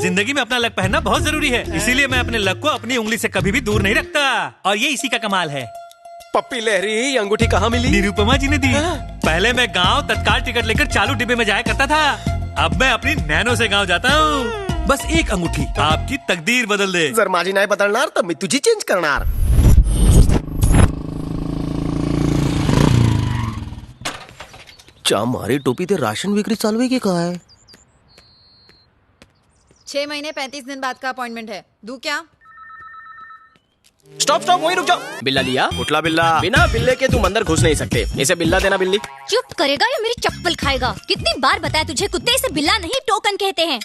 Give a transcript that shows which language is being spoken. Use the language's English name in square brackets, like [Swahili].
[Hindi] जिंदगी में अपना लक पहनना बहुत जरूरी है, इसीलिए मैं अपने लक को अपनी उंगली से कभी भी दूर नहीं रखता। और ये इसी का कमाल है। पप्पी लहरी, ये अंगूठी कहाँ मिली? निरुपमा जी ने दी। पहले मैं गांव तत्काल टिकट लेकर चालू डिब्बे में जाया करता था, अब मैं अपनी नैनो से गांव जाता हूँ। बस एक अंगूठी आपकी तकदीर बदल दे। [Marathi] जर माझी नाही बदलणार तर मी तुझी चेंज करणार। चा मारी टोपी ते राशन विक्री चालू आहे की काय? [Hindi] 6 महीने 35 दिन बाद का अपॉइंटमेंट है, दूं क्या? स्टॉप स्टॉप, वहीं रुक जाओ। बिल्ला लिया? [Marathi] उठला बिल्ला। [Hindi] बिना बिल्ले के तुम अंदर घुस नहीं सकते, इसे बिल्ला देना। बिल्ली चुप करेगा या मेरी चप्पल खाएगा? कितनी बार बताया तुझे, कुत्ते इसे बिल्ला नहीं टोकन कहते हैं।